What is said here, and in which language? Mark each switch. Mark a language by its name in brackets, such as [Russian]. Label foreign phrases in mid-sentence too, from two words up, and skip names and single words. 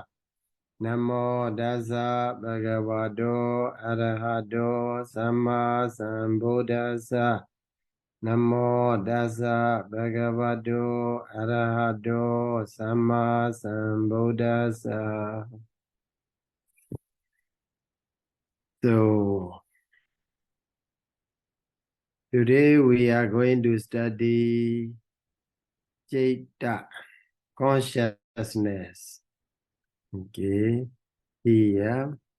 [Pali] Namo Dasa Bhagavato Arahato Samma Sambuddhassa. Namo Dasa Bhagavato Arahato Samma Sambuddhassa. [English] So today we are going to study Citta, consciousness. Okay, here.